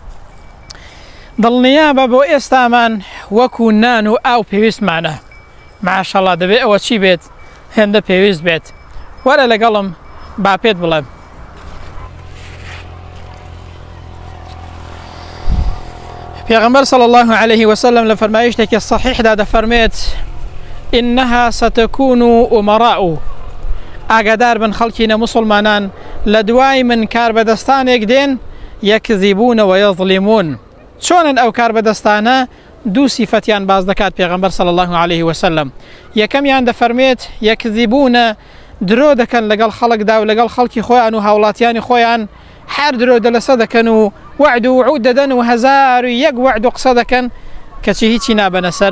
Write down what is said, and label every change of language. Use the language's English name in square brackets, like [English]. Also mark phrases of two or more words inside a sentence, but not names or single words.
[Central Kurdish] دڵنیا بە بۆ ئێستامان وەکو نان و ئاو پێویستمانە. ماشەڵڵا دەبێت ئەوە چی بێت؟ هێندە پێویست بێت. وەرە لەگەڵم با پێت بڵێم. پێغەمبەر [Arabic] صلی الله عليه وسلم [Central Kurdish] لە فەرمایشتێکی صحیحدا دەفەرمێت [Arabic] إنها ستكون أمراء [Central Kurdish] ئاگادار بن خەڵکی نەموسڵمانان لە دوای من کاربەدەستانێک دێن [Arabic] یەکذیبون وەیەظلیمون. [Central Kurdish] چۆنن ئەو کاربەدەستانە؟ دوو سیفەتیان باز دەکات پێغەمبەر [Arabic] صلی الله عليه وسلم. [Central Kurdish] یەکەمیان دەفەرمێت یەکذیبونە، درۆ دەکەن لەگەڵ خەڵکدا و لەگەڵ خەڵکی خۆیان و هاوڵاتیانی خۆیان هەر درۆ دەلەسە دەکەن و وعد و وعود دەدەن و هەزار و یەک وعد و قسە دەکەن کەچی هیچی نابەنە سەر.